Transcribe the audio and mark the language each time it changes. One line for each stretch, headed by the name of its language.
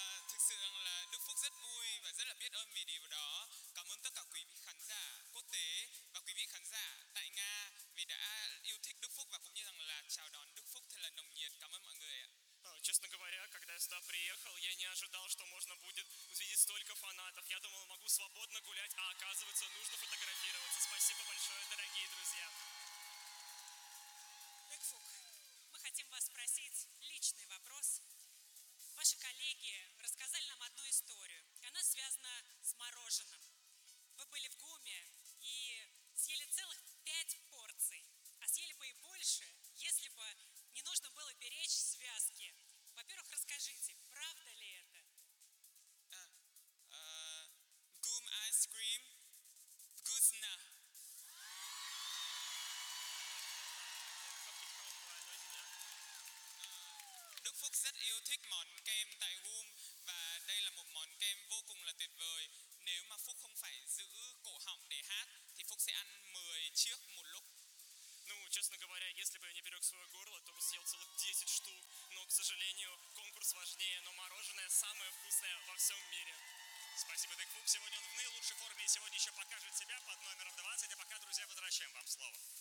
Vietnamese: Thực sự là Đức Phúc rất vui và rất là biết ơn vì điều đó. Cảm ơn tất cả quý vị khán giả quốc tế và quý vị khán đã yêu thích Đức Phúc và cũng như rằng là chào đón Đức Phúc thật là nồng nhiệt. Cảm ơn mọi người ạ.
Russian: Честно говоря, когда я сюда приехал, я не ожидал, что можно будет увидеть столько фанатов. Я думал, могу свободно гулять, а оказывается, нужно фотографироваться. Спасибо большое, дорогие друзья. Дэк Фук, мы хотим вас спросить личный вопрос. Ваши коллеги рассказали нам одну историю, и она связана с мороженым. Вы были в ГУМе и съели целых 5 порций, а съели бы и больше, если бы не нужно было беречь связки. Во-первых, расскажите, правда ли это?
English: Gum ice cream, вкусно.
Vietnamese: Đức Phúc rất yêu thích món kem tại Gum và đây là một món kem vô cùng là tuyệt vời. Nếu mà Phúc không phải giữ cổ họng để hát, thì Phúc sẽ ăn 10 trước một lúc.
Russian: Ну, честно говоря, если бы я не берег свое горло, то бы съел целых 10 штук. Но, к сожалению, конкурс важнее, но мороженое самое вкусное во всем мире. Спасибо, Дэк Фук. Сегодня он в наилучшей форме и сегодня еще покажет себя под номером 20. А пока, друзья, возвращаем вам слово.